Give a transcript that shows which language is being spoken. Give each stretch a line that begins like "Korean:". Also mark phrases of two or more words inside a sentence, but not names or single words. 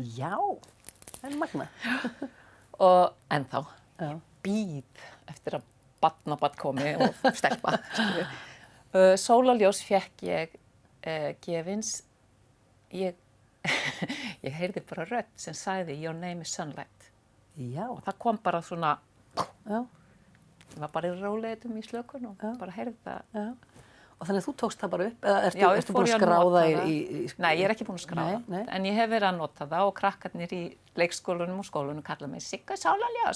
Icelandic: Já, það magnað. Og ennþá, bíð eftir að barnabarn komi og stelpa. Sólarljós fekk ég gefins, ég heyrði bara rödd sem sagði
English: Your name is sunlight.
Icelandic: Já. Og það kom bara svona, ég var bara í róleitum í slökun og bara heyrði það. Já. Og þannig að þú tókst það bara upp, eða ertu búin að skráða í... Nei, ég er ekki búin að skráða, en ég hef verið að nota það og krakkarnir í leikskólanum og skólanum kalla mig Sigga Sólarljós.